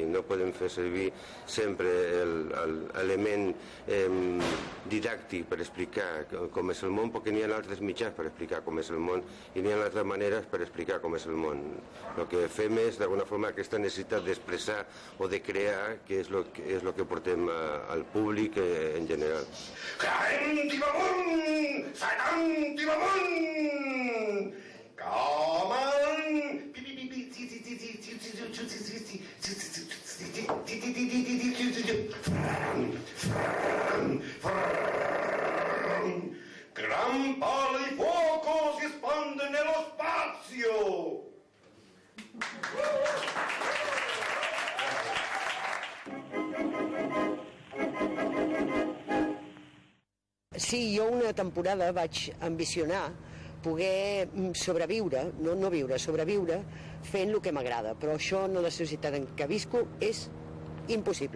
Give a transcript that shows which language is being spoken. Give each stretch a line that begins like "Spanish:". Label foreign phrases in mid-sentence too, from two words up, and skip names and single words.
Catalan: No podem fer servir sempre l'element didàctic per explicar com és el món, perquè n'hi ha altres mitjans per explicar com és el món i n'hi ha altres maneres per explicar com és el món. El que fem és d'alguna forma aquesta necessitat d'expressar o de crear, que és el que portem al públic en general.
English: Come on!
Italian: Gran palo di fuoco si espande nello spazio!
Catalan: Sí, jo una temporada vaig ambicionar poder sobreviure, no viure, sobreviure fent el que m'agrada, però això en la societat en què visco és impossible.